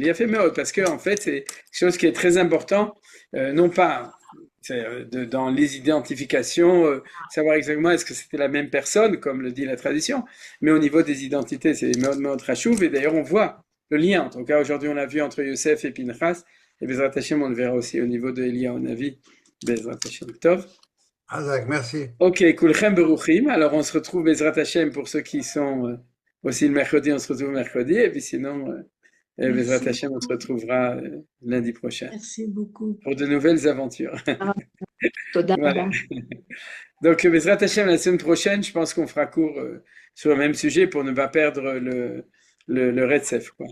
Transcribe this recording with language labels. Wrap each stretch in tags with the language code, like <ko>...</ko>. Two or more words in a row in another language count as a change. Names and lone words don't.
<fr>Il a fait Meod parce que, en fait, c'est quelque chose qui est très important, non pas dans les identifications, savoir exactement est-ce que c'était la même personne, comme le dit la tradition, mais au niveau des identités, c'est</fr> <he>מאוד מאוד חשוב.</he> <fr>Et d'ailleurs, on voit le lien. En tout cas, aujourd'hui, on l'a vu entre Yosef et Pinchas. Et</fr> <he>בעזרת השם,</he> <fr>on le verra aussi au niveau de Eliyahu Navi.</fr> <he>בעזרת השם טוב.</he> <fr>Hazak, merci.</fr> <he>Ok, כולכם ברוכים.</he> <fr>Alors, on se retrouve</fr> <he>בעזרת השם</he> <fr>pour ceux qui sont aussi le mercredi, on se retrouve mercredi. Et puis sinon, Bezrat Merci Hashem, on se beaucoup. retrouvera lundi prochain Merci beaucoup. pour de nouvelles aventures.</fr> <he>תודה</he> <fr>Voilà.</fr> <he>רבה.</he> <fr>Donc,</fr> <he>בעזרת השם,</he> <fr>la semaine prochaine, je pense qu'on fera court sur le même sujet pour ne pas perdre le Retsef, quoi.</fr>